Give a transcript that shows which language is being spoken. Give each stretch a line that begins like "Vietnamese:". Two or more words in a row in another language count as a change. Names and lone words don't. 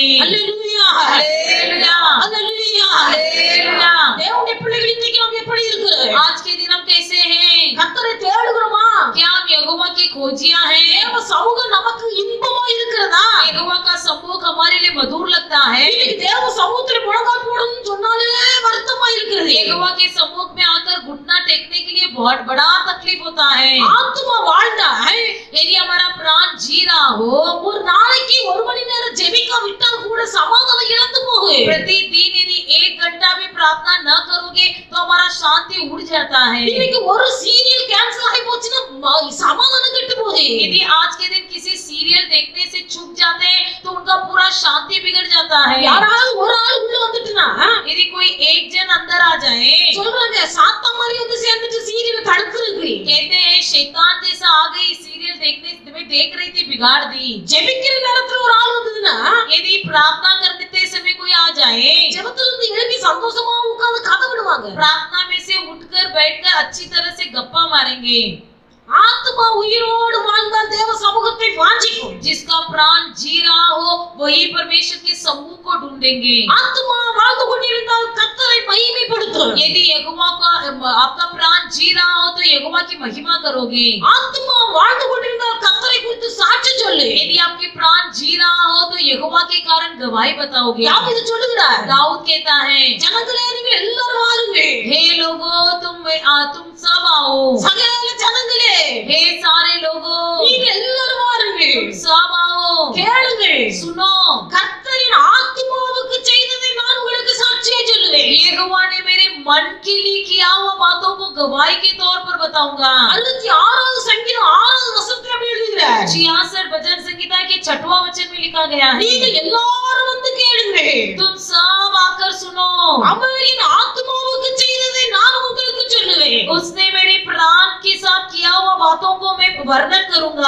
Tamil: அல்லேலூயா,
Hindi: हालेलुया,
Tamil: அல்லேலூயா.
Hindi: हालेलुया।
Tamil: தேவனுடைய பிள்ளைகள் இன்றைக்கு நாம் எப்படி இருக்கிறோம்?
Hindi: आज के दिन हम कैसे हैं?
Tamil: கர்த்தரை தேடுகிறோமா?
Hindi: क्या हम यहोवा के खोजिया हैं?
Tamil: தேவ சமூகம் நமக்கு இன்பமா இருக்கிறதா?
Hindi: यहोवा का सम्मुख हमारे लिए मधुर लगता है।
Tamil: இன்னைக்கு தேவ சமூகத்தில் முழங்கால் போடணும்னு சொன்னாலே வருத்தமா இருக்கிறது.
Hindi: यहोवा के सम्मुख में आकर घुटना टेकने के लिए बहुत बड़ा तकलीफ होता है।
Tamil: ஆத்துமா வாழ்ந்தால்
Hindi: यदि हमारा प्राण जी रहा हो,
Tamil: ஒரு நாளைக்கு 1 மணி நேரம் ஜெபிக்க விட்டால் கூட சமாதானம் இழந்து போகும்.
Hindi: प्रतिदिन यदि 1 घंटा भी प्रार्थना न करोगे तो हमारा शांति उड़ जाता है।
Tamil: இன்னைக்கு ஒரு
English: serial cancel
Tamil: ஆகி போச்சுன்னா சமாதானம் கெட்டு போகுது.
Hindi: यदि आज के दिन किसी सीरियल देखने से चूक जाते हैं तो उनका पूरा शांति बिगड़ जाता है।
Tamil: யாராவது ஒரு ஆள் உள்ள வந்துட்டுனா
Hindi: यदि कोई एक जन अंदर आ जाए,
Tamil: சொல்றாங்க சாத்தா மாதிரி வந்து சேர்ந்துட்டு சீரியல் தடுக்குறது.
Hindi: कहते हैं शैतान जैसा आ गई, सीरियल देखने में देख रही थी बिगाड़ दी।
Tamil: ஜெபிக்கிற நேரத்துல ஒரு ஆள் வந்ததுன்னா
Hindi: यदि प्रार्थना करते समय कोई आ जाए,
Tamil: ஜெபத்துல இருந்து எழுப்பி சந்தோஷமா உட்கார்ந்து கதை விடுவாங்க.
Hindi: प्रार्थना में से उठकर बैठकर अच्छी तरह से गप्पा मारेंगे।
Tamil: ஆத்துமா உயிரோடு வாழ்ந்தால் தேவ சமூகத்தை வாஞ்சிக்கும்.
Hindi: जिसका प्राण जी रहा हो वही परमेश्वर के समूह को ढूंढेंगे।
Tamil: ஆத்துமா வாழ்ந்து கொண்டிருந்தால் கர்த்தரை மகிமைப்படுத்தும்.
Hindi: यदि यहोवा का आपका प्राण जी रहा हो तो यहोवा की महिमा करोगे।
Tamil: ஆத்துமா வாழ்ந்து கொண்டிருந்தால் கர்த்தரை குறித்து சாட்சி சொல்லு.
Hindi: यदि आपके प्राण जी रहा हो तो यहोवा के कारण गवाही बताओगे।
Tamil: தாவீது சொல்லுகிறார்,
Hindi: दाऊद कहता है,
Tamil: ஜனங்களே நீங்கள் எல்லாரும் வாருங்க.
Hindi: हे लोगों तुम सब आओ।
Tamil: சகல ஜனங்களே
Hindi: हे सारे लोगों
Tamil: நீங்கள் எல்லாரும் வாருங்க.
Hindi: तुम सब आओ।
Tamil: கேளுங்க.
Hindi: सुनो,
Tamil: கர்த்தரின் ஆத்துமாவுக்கு செய்ததை நான் உங்களுக்கு சாட்சியா சொல்லுவேன்.
Hindi: यहोवा ने मेरे मन के लिए किया हुआ बातों को गवाही के तौर पर बताऊंगा।
Tamil: 66வது சங்கீதம் 6வது வசனத்துல அப்படி எழுதுகிறார்,
Hindi: 66 भजन संहिता के 6वां वचन में लिखा गया है,
Tamil: நீங்கள் எல்லாரும் வந்து கேளுங்க.
Hindi: तुम सब आकर सुनो।
Tamil: அவரின் ஆத்துமாவுக்கு செய்ததை நான் உங்களுக்கு சொல்லுவேன்.
Hindi: उसने मेरे प्राण के साथ किया हुआ बातों को मैं वर्णन करूंगा।